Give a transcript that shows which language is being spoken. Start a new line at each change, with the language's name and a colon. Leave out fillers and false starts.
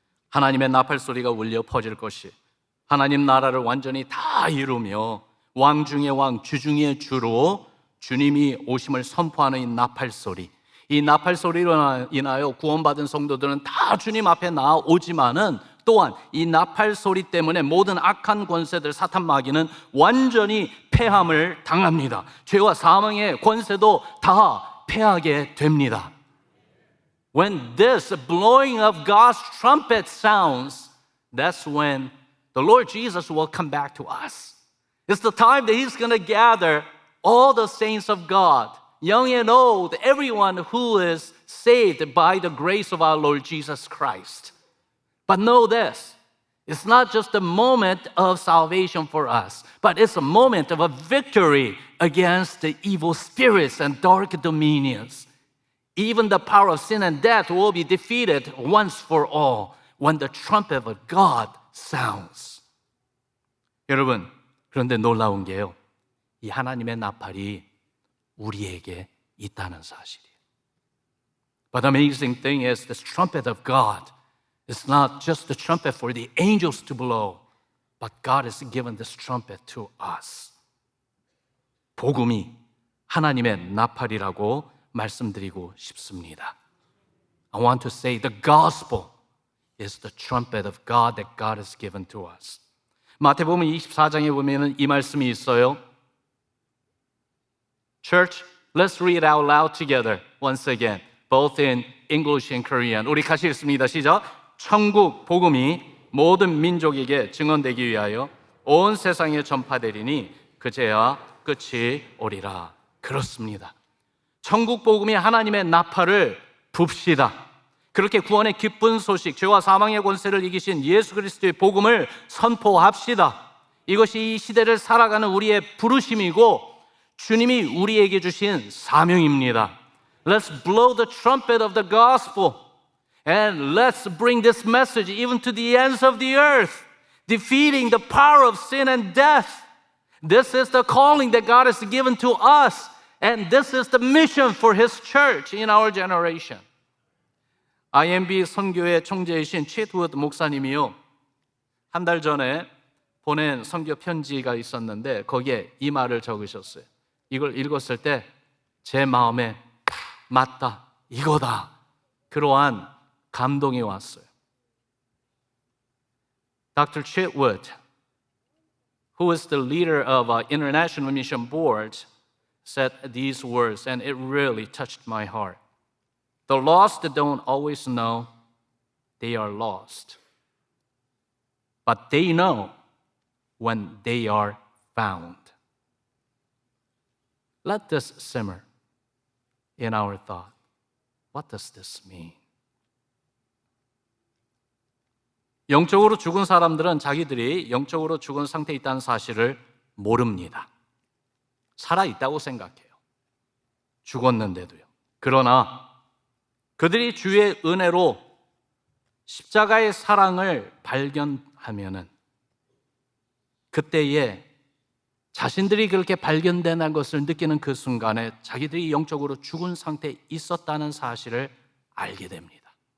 Korean: 하나님의 나팔 소리가 울려 퍼질 것이, 하나님 나라를 완전히 다 이루며 왕 중의 왕, 주 중의 주로 주님이 오심을 선포하는 이 나팔 소리, 이 나팔 소리로 인하여 구원받은 성도들은 다 주님 앞에 나아오지만은 또한 이 나팔 소리 때문에 모든 악한 권세들, 사탄 마귀는 완전히 패함을 당합니다. 죄와 사망의 권세도 다 패하게 됩니다.
English: When this blowing of God's trumpet sounds, that's when the Lord Jesus will come back to us. It's the time that He's going to gather all the saints of God, young and old, everyone who is saved by the grace of our Lord Jesus Christ. But know this, It's not just a moment of salvation for us, but it's a moment of a victory against the evil spirits and dark dominions. Even the power of sin and death will be defeated once for all when the trumpet of God sounds.
Korean: 여러분, 그런데 놀라운 게요. 이 하나님의 나팔이 우리에게 있다는 사실이에요.
English: But the amazing thing is this trumpet of God is not just the trumpet for the angels to blow, but God has given this trumpet to us.
Korean: 복음이 하나님의 나팔이라고 말씀드리고 싶습니다.
English: I want to say the gospel is the trumpet of God that God has given to us.
Korean: 마태복음 24장에 보면은 이 말씀이 있어요.
English: Church, let's read out loud together once again, both in English and Korean.
Korean: 우리 같이 읽습니다. 시작. 천국 복음이 모든 민족에게 증언되기 위하여 온 세상에 전파되리니 그제야 끝이 오리라. 그렇습니다. 천국 복음이 하나님의 나팔을 붑시다. 그렇게 구원의 기쁜 소식, 죄와 사망의 권세를 이기신 예수 그리스도의 복음을 선포합시다. 이것이 이 시대를 살아가는 우리의 부르심이고 주님이 우리에게 주신 사명입니다.
English: Let's blow the trumpet of the gospel and let's bring this message even to the ends of the earth, defeating the power of sin and death. This is the calling that God has given to us, and this is the mission for His church in our generation.
Korean: IMB 선교회 총재이신 챗우드 목사님이요, 한 달 전에 보낸 선교 편지가 있었는데 거기에 이 말을 적으셨어요. 이걸 읽었을 때 제 마음에 맞다, 이거다, 그러한 감동이 왔어요.
English: Dr. Chetwood, who is the leader of International Mission Board, said these words, and it really touched my heart. The lost don't always know they are lost, but they know when they are found. Let this simmer in our thought. What does this mean?
Korean: 영적으로 죽은 사람들은 자기들이 영적으로 죽은 상태에 있다는 사실을 모릅니다. 살아있다고 생각해요. 죽었는데도요. 그러나 그들이 주의 은혜로 십자가의 사랑을 발견하면은 그때에 자신들이 그렇게 발견된 것을 느끼는 그 순간에 자기들이 영적으로 죽은 상태에 있었다는 사실을 알게 됩니다.